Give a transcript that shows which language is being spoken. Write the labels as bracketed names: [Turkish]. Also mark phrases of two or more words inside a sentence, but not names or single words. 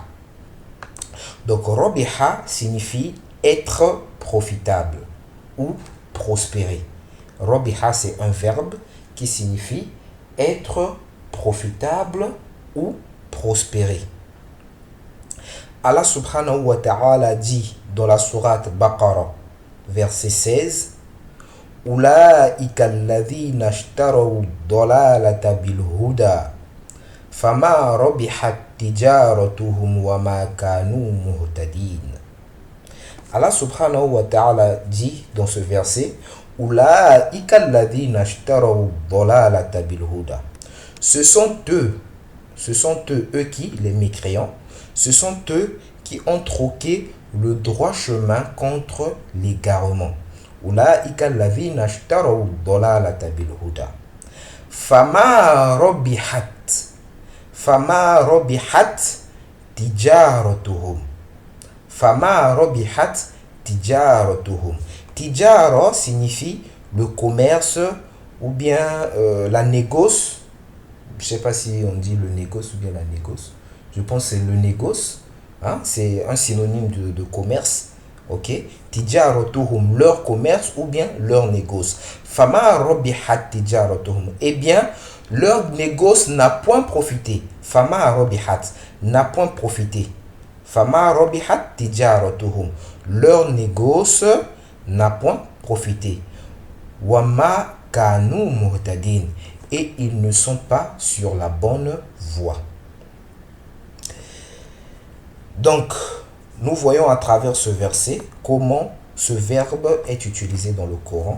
[French] Donc robiha signifie être profitable ou prospérer. Robiha c'est un verbe qui signifie être profitable ou prospérer. Allah [Arabic] سبحانه وتعالى [French] dit dans la sourate Baqarah, verset 16, [Arabic] أولئك الذين اشتروا الضلالة بالهدى فما ربحت تجارتهم وما كانوا مهتدين. [French] Allah [Arabic] سبحانه وتعالى [French] dit dans ce verset [Arabic] أولئك الذين اشتروا الضلالة بالهدى. [French] Ce sont eux qui, les mécréants, ce sont eux qui ont troqué le droit chemin contre l'égarement. [Arabic] أولئك الذين اشتروا الضلالة بالهدى. فما ربحت تجارتهم. فما ربحت تجارتهم. [French] Tijara signifie le commerce ou bien la négoce. Je ne sais pas si on dit le négoce ou bien la négoce. Je pense que c'est le négoce. C'est un synonyme de commerce. Ok, tijaratuhum, leur commerce ou bien leur négoce. [Arabic] فما ربحت تجارتهم. [French] Eh bien, leur négoce n'a point profité. [Arabic] فما ربحت [French] n'a point profité. [Arabic] فما ربحت تجارتهم. [French] Leur négoce n'a point profité. [Arabic] وما كانوا مهتدين. [French] Et ils ne sont pas sur la bonne voie. Donc, nous voyons à travers ce verset comment ce verbe est utilisé dans le Coran.